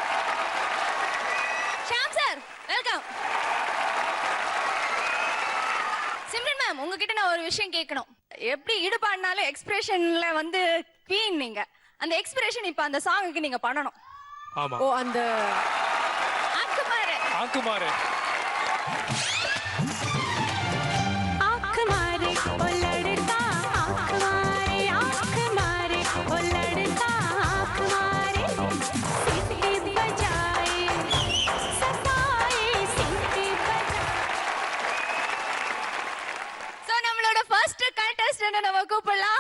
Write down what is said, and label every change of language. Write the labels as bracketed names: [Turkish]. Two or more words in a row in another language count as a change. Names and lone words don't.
[Tamil] ஷாம் [English] sir welcome. [Tamil] சிம்ரன் மேம், உங்ககிட்ட நான் ஒரு விஷயம் கேட்கணும். எப்படி ஈடுபாடுனாலும் எக்ஸ்பிரஷன்ல வந்து குவீன் நீங்க. அந்த எக்ஸ்பிரஷன் இப்ப அந்த சாங்குக்கு நீங்க பண்ணணும். ஆமா. ஓ அந்த ஆக்குமாரே ஆக்குமாரே [Hindi] आँख मारे ओ लड़का आँख मारे आँख मारे ओ लड़का आँख मारे सीटी बजाए सताए सीटी बजाए. [Tamil] சோ நம்மளோட [English] first contestant [Tamil] நம்ம கூப்பிடலாம்.